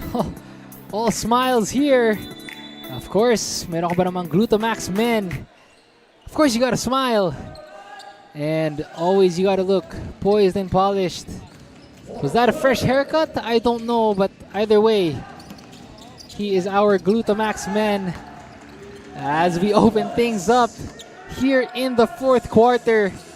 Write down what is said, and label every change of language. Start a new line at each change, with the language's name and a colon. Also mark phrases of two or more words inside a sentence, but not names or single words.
English: All smiles here. Of course,
Filipino: meron ka ba namang Glutamax Men?
English: Of course, you gotta smile. And always you gotta look poised and polished. Was that a fresh haircut? I don't know, but either way, he is our Glutamax Men. As we open things up here in the fourth quarter.